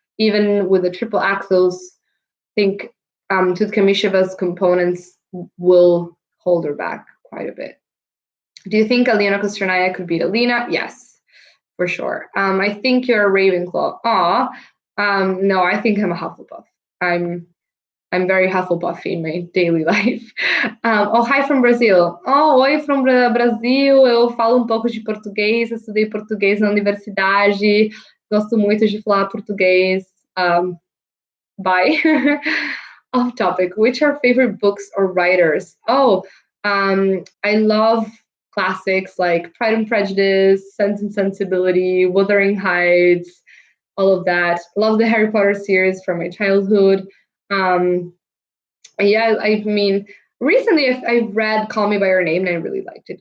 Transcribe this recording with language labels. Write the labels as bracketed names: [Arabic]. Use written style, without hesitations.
[English] Even with the triple axels, I think Tutkamysheva's components will hold her back quite a bit. Do you think Alina Kosternaya could beat Alina? Yes, for sure. I think you're a Ravenclaw. No, I think I'm a Hufflepuff. I'm very Hufflepuff in my daily life. Oh, hi from Brazil. Oh, oi from Brasil. [Portuguese] Eu falo um pouco de português. Eu estudei português na universidade. Gosto muito de falar português. [English] Bye. Off topic. Which are favorite books or writers? Oh, I love classics like Pride and Prejudice, Sense and Sensibility, Wuthering Heights, all of that. Love the Harry Potter series from my childhood. Yeah, I mean, recently I've read Call Me by Your Name and I really liked it.